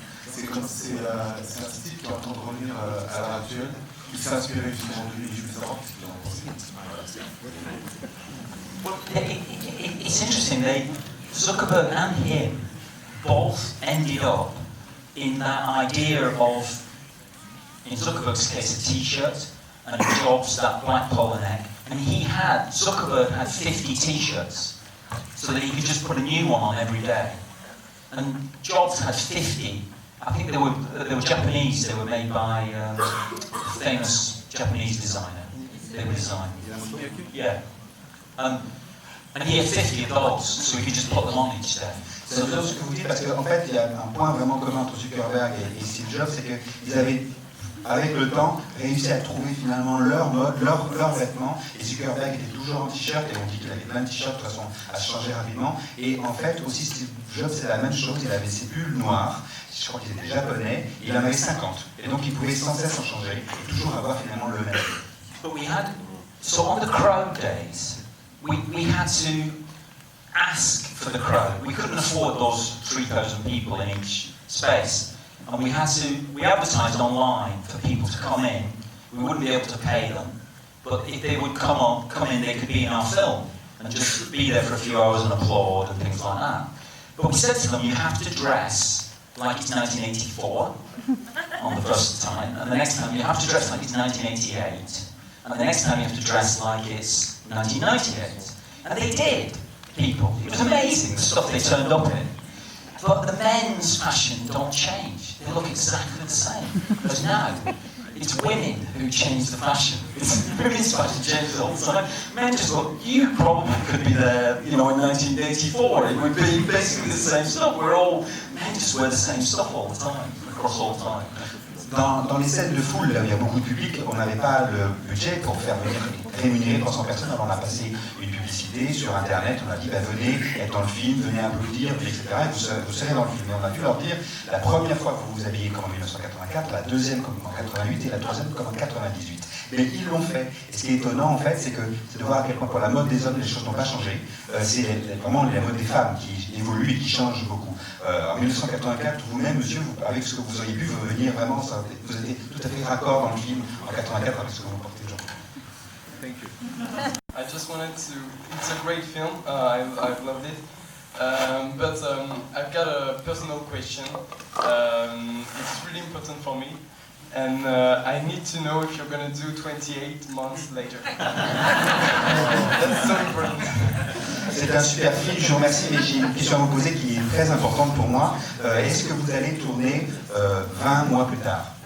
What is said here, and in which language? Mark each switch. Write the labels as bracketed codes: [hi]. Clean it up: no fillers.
[fr] C'est un style qui est en train de revenir à l'heure actuelle, qui s'est inspiré justement de lui, et je voulais savoir ce qu'il en pensait. [en] Well, it's interesting, Zuckerberg and him both ended up in that idea of, in Zuckerberg's case, a t-shirt, and Jobs that black polo neck. And Zuckerberg had 50 t-shirts, so that he could just put a new one on every day. And Jobs had 50. I think they were Japanese. They were made by a famous Japanese designer. They were designed. Yeah. And he had 50 of those, so he could just put them on each day. [fr] C'est intéressant ce que vous dites, parce qu'en fait, il y a un point vraiment commun entre Zuckerberg et Steve Jobs, c'est qu'ils avaient, avec le temps, réussi à trouver finalement leur mode, leurs vêtements, et Zuckerberg était toujours en t-shirt, et on dit qu'il avait plein de t-shirts de toute façon à se changer rapidement, et en fait, aussi Steve Jobs, c'est la même chose, il avait ses pulls noirs, je crois qu'il était japonais, et il en avait 50, et donc il pouvait sans cesse en changer, et toujours avoir finalement le même. [en] But so on the Crow days, we had to ask for the Crow. We couldn't afford those 3,000 people in each space. And we advertised online for people to come in. We wouldn't be able to pay them. But if they would come in, they could be in our film and just be there for a few hours and applaud and things like that. But we said to them, you have to dress like it's 1984 on the first time. And the next time you have to dress like it's 1988. And the next time you have to dress like it's 1998. And they did, people. It was amazing, the stuff they turned up in. But the men's fashion don't change. They look exactly the same. Because now, it's women who change the fashion. Women's fashion changes all the time. Men just look, you probably could be there, in 1984. It would be basically the same stuff. Men just wear the same stuff all the time, across all time. [fr] Dans les scènes de foule, là où il y a beaucoup de public, on n'avait pas le budget pour faire venir rémunérer 300 personnes. Alors on a passé une publicité sur Internet, on a dit venez être dans le film, venez applaudir, etc. Et vous serez dans le film. Et on a dû leur dire, la première fois que vous vous habillez comme en 1984, la deuxième comme en 88 et la troisième comme en 98. Mais ils l'ont fait. Et ce qui est étonnant en fait, c'est de voir à quel point pour la mode des hommes, les choses n'ont pas changé. C'est vraiment la mode des femmes qui évolue et qui change beaucoup. En 1984, vous-même, monsieur, avec ce que vous auriez pu venir vraiment, vous étiez tout à fait raccord dans le film en 84 avec ce que vous portez aujourd'hui. [en] Thank you. I just wanted to. It's a great film. I've loved it. But I've got a personal question. It's really important for me. And I need to know if you're going to do 28 months later. That's so important. [fr] C'est un super film, je vous remercie, mais j'ai une question à vous poser qui est très importante pour moi. Est-ce que vous allez tourner 20 mois plus tard?